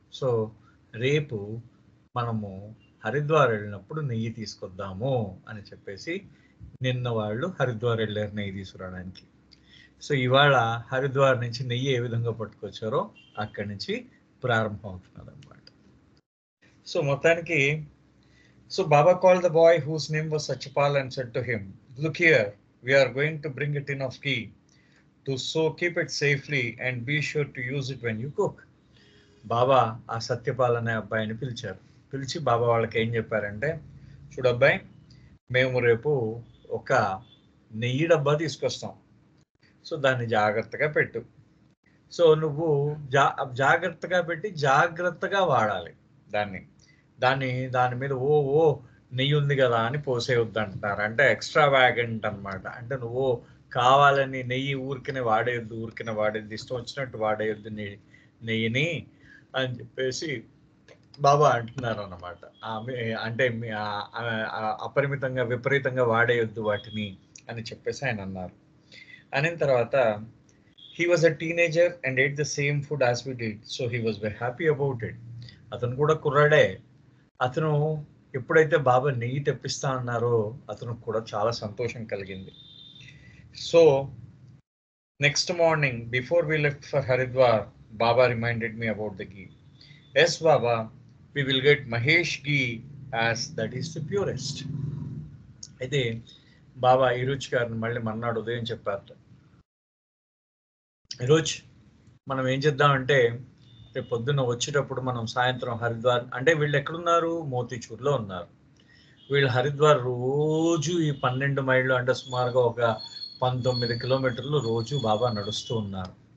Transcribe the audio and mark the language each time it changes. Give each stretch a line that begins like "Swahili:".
Telugu: So రేపు మనము హరిద్వార్ వెళ్ళినప్పుడు నెయ్యి తీసుకొద్దాము అని చెప్పేసి నిన్న వాళ్ళు హరిద్వార్ వెళ్ళారు నెయ్యి తీసుకురావడానికి. సో ఇవాళ హరిద్వార్ నుంచి నెయ్యి ఏ విధంగా పట్టుకొచ్చారో అక్కడి నుంచి ప్రారంభం అవుతున్నది అనమాట. సో మొత్తానికి
English: So Baba called the boy whose name was Sachapal and said to him, "Look here, we are going to bring a tin of ghee. So keep it safely and be sure to use it when you cook."
Telugu: బాబా ఆ సత్యపాల్ అనే అబ్బాయిని పిలిచి బాబా వాళ్ళకి ఏం చెప్పారంటే, చూడబ్బాయి, మేము రేపు ఒక నెయ్యి డబ్బా తీసుకొస్తాం, సో దాన్ని జాగ్రత్తగా పెట్టు. సో నువ్వు జాగ్రత్తగా పెట్టి జాగ్రత్తగా వాడాలి దాని మీద ఓ నెయ్యి ఉంది కదా అని పోసేయొద్దు అంటున్నారు. అంటే ఎక్స్ట్రా వ్యాగెంట్ అనమాట. అంటే నువ్వు కావాలని నెయ్యి ఊరికనే వాడేది ఇష్టం వచ్చినట్టు వాడేయొద్దు నెయ్యిని అని చెప్పేసి బాబా అంటున్నారు అన్నమాట. అంటే అపరిమితంగా విపరీతంగా వాడేయొద్దు వాటిని అని చెప్పేసి ఆయన అన్నారు. అనిన తర్వాత
English: he was a teenager and ate the same food as we did, so he was very happy about it.
Telugu: అతను కూడా కుర్రాడే. అతను ఎప్పుడైతే బాబా నెయ్యి తెప్పిస్తా అన్నారో అతను కూడా చాలా సంతోషం కలిగింది.
English: So next morning before we left for Haridwar, Baba reminded me about the ghee. Yes Baba, we will get Mahesh ghee as that is the purest.
Telugu: అయితే బాబా ఈరోజు గారిని మళ్ళీ మన్నాడు ఉదయం చెప్పారు, ఈరోజు మనం ఏం చేద్దామంటే రేపు పొద్దున్న వచ్చేటప్పుడు మనం సాయంత్రం హరిద్వార్, అంటే వీళ్ళు ఎక్కడున్నారు, మోతీచూర్లో ఉన్నారు. వీళ్ళు హరిద్వార్ రోజు ఈ 12 మైళ్ళు అంటే సుమారుగా ఒక 19 కిలోమీటర్లు రోజు బాబా నడుస్తూ ఉన్నారు.